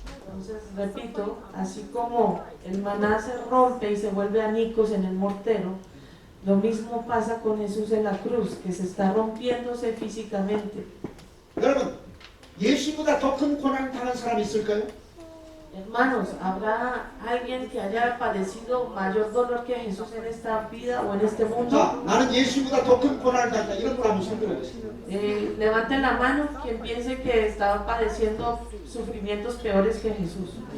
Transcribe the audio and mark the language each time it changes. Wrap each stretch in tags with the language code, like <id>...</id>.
<es>Entonces, repito, así como el maná se rompe y se vuelve añicos en el mortero, lo mismo pasa con Jesús en la cruz, que se está rompiéndose físicamente.</es> <ko>여러분, 예수보다 더 큰 고난을 당한 사람이 있을까요?</ko> <es>Hermanos, ¿habrá alguien que haya padecido mayor dolor que Jesús en esta vida o en este mundo?</es> <ko>자, 나는 예수보다 더 큰 고난을 당했다. 이런 걸 한번 손들어 보세요.</ko> <es>Levanten la mano quien piense que estaba padeciendo sufrimientos peores que Jesús.</es>